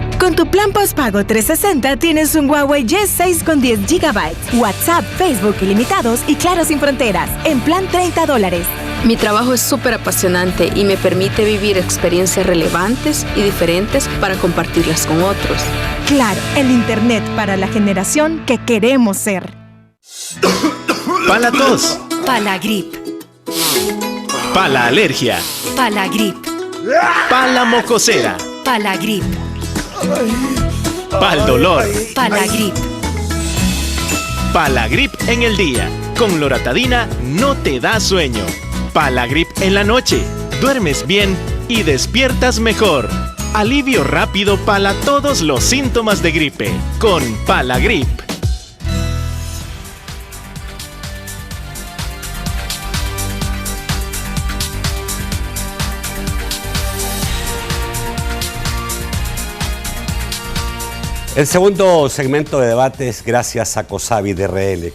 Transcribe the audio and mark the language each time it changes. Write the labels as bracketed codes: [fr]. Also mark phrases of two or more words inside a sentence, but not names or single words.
[es] Con tu plan postpago 360 tienes un Huawei Y6 con 10 GB, WhatsApp, Facebook ilimitados y Claro sin fronteras, en plan $30. Mi trabajo es súper apasionante y me permite vivir experiencias relevantes y diferentes para compartirlas con otros. Claro, el Internet para la generación que queremos ser. Palatos. Palagrip. Pala alergia. Palagrip. Pala mocosera. Palagrip. Pal dolor. Palagrip. Palagrip en el día. Con loratadina no te da sueño. Palagrip en la noche. Duermes bien y despiertas mejor. Alivio rápido para todos los síntomas de gripe. Con Palagrip. El segundo segmento de debate es gracias a COSAVI DRL.